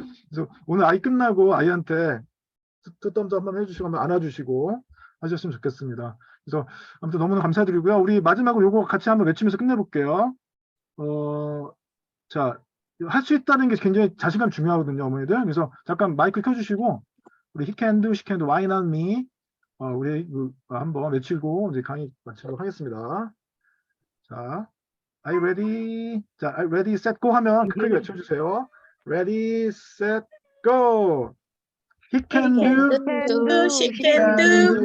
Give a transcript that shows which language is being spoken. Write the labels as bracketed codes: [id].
[ko] 그래서 오늘 아이 끝나고 아이한테 투썸즈 한번 해주시고 한번 안아주시고 하셨으면 좋겠습니다. 그래서 아무튼 너무나 감사드리고요. 우리 마지막으로 요거 같이 한번 외치면서 끝내볼게요. 자, 할 수 있다는 게 굉장히 자신감 중요하거든요, 어머니들. 그래서 잠깐 마이크 켜주시고 우리 [en] he can do, she can do, why not me? [ko] 우리 한번 외치고 이제 강의 마치도록 하겠습니다. 자, [en] are you ready? 자, ready, set, go [ko] 하면 크게 외쳐주세요. [en] Ready, set, go. He can do, she can do,